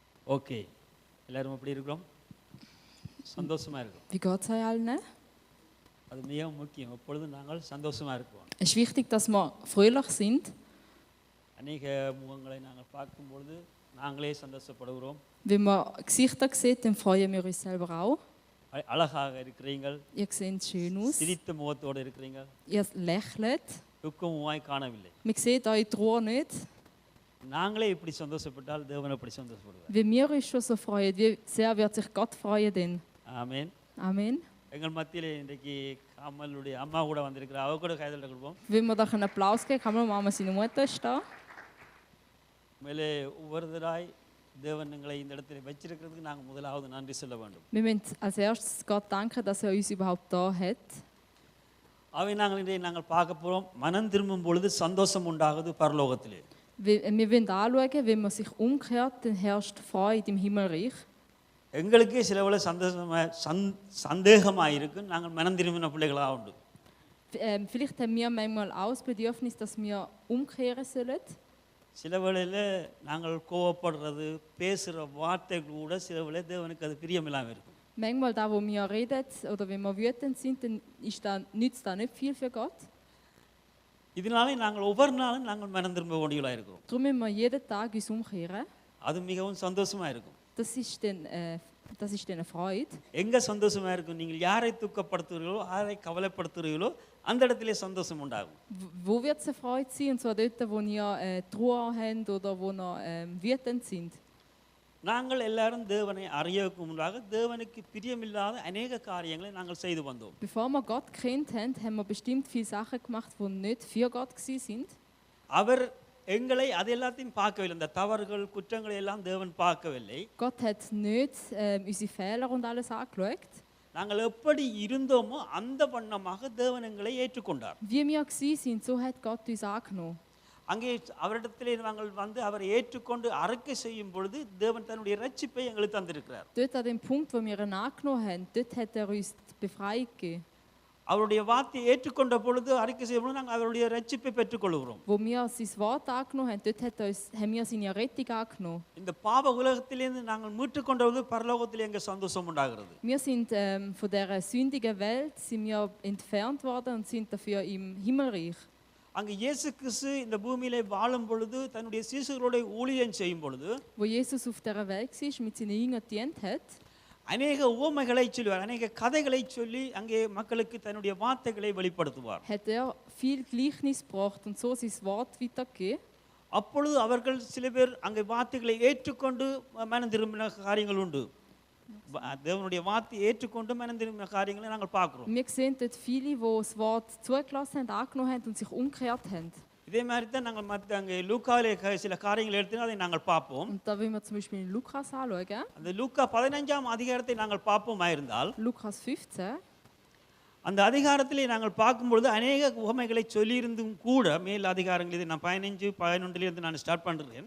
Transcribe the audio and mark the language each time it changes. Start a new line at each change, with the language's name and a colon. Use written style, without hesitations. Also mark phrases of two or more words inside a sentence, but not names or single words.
Tamil: ஓகே, எல்லாரும் எப்படி இருக்கிறோம்? சந்தோஷமா இருக்கிறோம்.
German: Wie geht es euch allen?
Tamil: அது மிகவும் முக்கியம். எப்பொழுதும் நாங்கள் சந்தோஷமா இருக்கிறோம்.
German: Es ist wichtig, dass wir fröhlich sind.
Tamil: அநேக முகங்களை நாங்கள் பார்க்கும்பொழுது நாங்களே சந்தோஷப்படுகிறோம்.
German: Wenn man Gesichter sieht, dann freuen wir uns selber auch.
Tamil: அழகாக இருக்கிறீர்கள்,
German: Ihr seht schön aus.
Tamil: சிரித்த முகத்தோடு இருக்கிறீர்கள்,
German: Ihr lächelt.
Tamil: துக்கமுமாய் காணவில்லை.
German: Man sieht eure Trauer nicht.
Tamil: நாங்களே இப்படி சந்தோஷப்பட்டால் தேவன் அப்படி சந்தோஷப்படுவார்.
German: Wenn wir uns schon so freuen, wie sehr wird sich Gott freuen denn?
Tamil: ஆமென்.
German: Amen.
Tamil: எங்கள் மத்தியிலே இன்றைக்கு கமலுடைய அம்மா கூட வந்திருக்கிறார். அவ கூட கைதல் கொடுப்போம்.
German: Wenn wir da einen Applaus geben, kann man Mama seine Mutter ist da.
Tamil: மேலே ஒவ்வொருவராய் தேவன் எங்களை இந்த இடத்துல வச்சிருக்கிறதுக்கு நாங்கள் முதலாவது நன்றி சொல்ல வேண்டும்.
German: Wir müssen als erstes Gott danken, dass er uns überhaupt da hat.
Tamil: அவை நாங்கள் பார்க்க போகிறோம். மனம் திரும்பும் பொழுது சந்தோஷம் உண்டாகுது பரலோகத்திலே.
German: Wir wollen anschauen, wenn man sich umkehrt, dann herrscht Freude im Himmelreich.
Tamil: எங்களுக்கே சில வேளை சந்தேகமாக இருக்கு. நாங்கள் மனம் திரும்பின பிள்ளைகளாக உண்டு.
German: Vielleicht haben wir manchmal auch das Bedürfnis, dass wir umkehren sollen.
Tamil: சில வேளையில் நாங்கள் கோவப்படுறது, பேசுகிற வார்த்தைகள் கூட சில வேளை தேவனுக்கு அது பிரியமில்லாமல் இருக்கும்.
German: Manchmal da, wo wir reden oder wenn wir wütend sind, dann nützt das nicht viel für Gott.
Tamil: இதனாலே நாங்கள் ஒவ்வொரு நாளும் நாங்கள் மனம் திரும்ப வேண்டியவர்களாக இருக்கிறோம்.
German: Darum müssen wir jeden Tag uns umkehren.
Tamil: அது மிகவும் சந்தோஷமாக இருக்கும்.
German: Das ist dann eine Freude.
Tamil: எங்கே சந்தோஷமாக இருக்கும்? நீங்கள் யாரை துக்கப்படுத்துகிறீர்களோ, யாரை கவலைப்படுத்துகிறீர்களோ அந்த இடத்திலே சந்தோஷம் உண்டாகும்.
German: Wo wird es eine Freude sein? Und zwar dort, wo ihr Trauer habt oder wo ihr wütend sind.
Tamil: நாங்கள் எல்லாரும் தேவனை அறியவுக்கு முன்பாக தேவனுக்கு பிரியமில்லாத அநேக காரியங்களை நாங்கள் செய்து வந்தோம்.
German: Bevor wir Gott kennt haben wir bestimmt viele Sachen gemacht, die nicht für Gott sind.
Tamil: அவர் எங்களை அது எல்லாத்தையும் பார்க்கவில்லை. இந்த தவறுகள் குற்றங்களை எல்லாம் தேவன் பார்க்கவில்லை.
German: Gott hat nicht unsere Fehler und alles angeschaut.
Tamil: நாங்கள் எப்படி இருந்தோமோ அந்த வண்ணமாக தேவன் எங்களை ஏற்றுக்கொண்டார்.
German: Wie wir sind, so hat Gott uns angenommen.
Tamil: அங்கே அவரிடத்திலே நாங்கள் வந்து அவரை ஏற்றுக்கொண்டு அறிக்கை செய்யும் பொழுது தேவன் தன்னுடைய இரட்சிப்பை எங்களுக்கு தந்திருக்கிறார்.
German: Dort an dem Punkt, wo wir ihn angenommen haben, dort hat uns die Befreiung gegeben.
Tamil: அவருடைய வார்த்தையை ஏற்றுக்கொண்ட பொழுது அறிக்கை செய்யும் பொழுது நாங்கள் அவருடைய இரட்சிப்பை பெற்றுக்கொள்கிறோம்.
German: Wo wir sein Wort angenommen haben, dort haben wir seine Rettung angenommen.
Tamil: இந்த பாவ உலகத்திலிருந்து நாங்கள் மீட்டுக்கொண்ட பொழுது பரலோகத்திலே எங்கள் சந்தோஷம் உண்டாகிறது.
German: Wir sind von dieser sündigen Welt sind wir entfernt worden und sind dafür im Himmelreich.
Tamil: அங்கே இயேசு கிறிஸ்து இந்த பூமியிலே வாழும் பொழுது தன்னுடைய சீஷர்களோட ஊழியம் செய்யும் பொழுது
German: Wo Jesus auf dieser Welt war, mit seinen Jüngern gedient hat,
Tamil: அநேக உவமைகளை சொல்லுவார், அநேக கதைகளை சொல்லி அங்கே மக்களுக்கு தன்னுடைய வார்த்தைகளை வெளிப்படுத்துவார்.
German: hat viel Gleichnis gebracht und so sein Wort weitergegeben.
Tamil: அப்பொழுது அவர்கள் சில பேர் அங்கே வார்த்தைகளை ஏற்றுக்கொண்டு மனம் திரும்பின காரியங்கள் உண்டு. தேவனுடைய வார்த்தையை ஏற்றுக்கொண்டு மனம் திரும்பின காரியங்களை நாங்கள் பார்க்கிறோம்.
German: Wir sehen dort viele, die das Wort zugelassen haben, angenommen haben und sich umgekehrt haben.
Tamil: இதே மாதிரி தான் நாங்கள் மற்ற அங்கே லூக்காவிலே சில காரியங்கள் எடுத்து அதை நாங்கள் பார்ப்போம்.
German: Und da wollen wir zum Beispiel in Lukas anschauen.
Tamil: அந்த லூக்கா 15ஆம் அதிகாரத்தை நாங்கள் பார்ப்போமாயிருந்தால்
German: Lukas 15.
Tamil: அந்த அதிகாரத்திலே நாங்கள் பார்க்கும்பொழுது அநேக உவமைகளை சொல்லியிருந்தும் கூட மேல் அதிகாரங்கள் இதை நான் 15-11 நான் ஸ்டார்ட் பண்ணுறேன்.